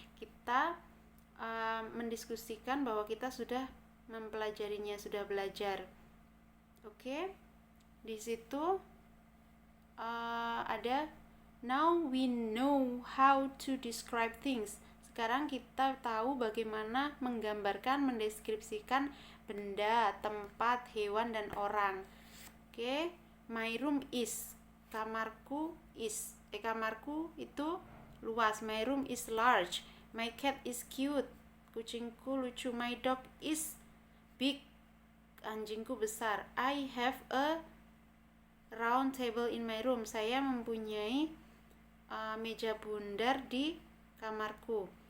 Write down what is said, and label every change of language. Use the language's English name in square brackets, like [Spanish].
[Indonesian] Kita mendiskusikan bahwa kita sudah mempelajarinya, sudah belajar. Oke. Di situ ada [English] now we know how to describe things. [Indonesian] Sekarang kita tahu bagaimana menggambarkan, mendeskripsikan benda, tempat, hewan, dan orang. Oke. [English] My room is, [Indonesian] kamarku is, kamarku itu luas. [English] My room is large. My cat is cute, [Indonesian] kucingku lucu. [English] My dog is big, [Indonesian] anjingku besar. [English] I have a round table in my room. [Indonesian] Saya mempunyai meja bundar di kamarku.